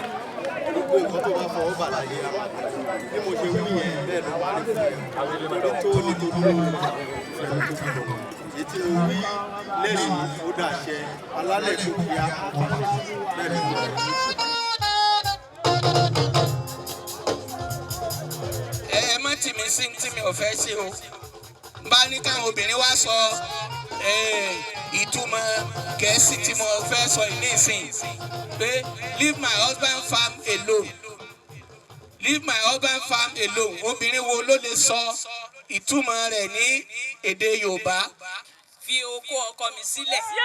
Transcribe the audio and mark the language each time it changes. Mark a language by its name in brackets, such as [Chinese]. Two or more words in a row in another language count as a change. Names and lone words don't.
[Yoruba] Gbogbo nǹkan tó bá fọwọ́ bà láyé bí mo ṣe wí yẹn bẹ́ẹ̀ ló wà nítorí tó nítorí èyí tí mo wí lẹ́yìn ó dàṣẹ alálẹ̀ Ipokia bẹ́ẹ̀ ni mo rí. Ẹ má tì mí sí tí mi ò fẹ́ ṣe o bá ní káwọn obìnrin wá sọ ìtumọ̀ Gẹ̀ẹ́sì tí mo fẹ́ sọ nísìn pé [English] leave my husband farm alone leave my husband farm alone [Yoruba] obìnrin wo ló lè sọ ìtumọ̀ rẹ̀ ní èdè Yorùbá. Fi oko ọkọ mi sílẹ̀.